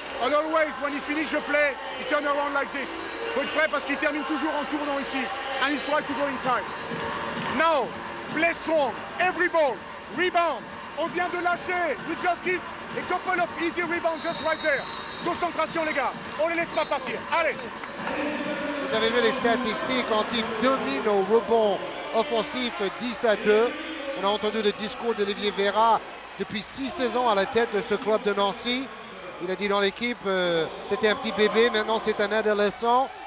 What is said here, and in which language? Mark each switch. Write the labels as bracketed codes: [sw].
[en] And always, when he finishes the play, he turn around like this. [fr] Il faut être prêt parce qu'il termine toujours en tournant ici. [en] And he's trying to go inside. Now, play strong. Every ball. Rebound. [fr] On vient de lâcher. [en] We just give a couple of easy rebounds just right there. [fr] Concentration, les gars. On les laisse pas partir. Allez. Vous avez vu les statistiques, Antibes domine au rebond offensif 10-2. On a entendu le discours d'Olivier Vera depuis 6 saisons à la tête de ce club de Nancy. Il a dit dans l'équipe, c'était un petit bébé, maintenant c'est un adolescent.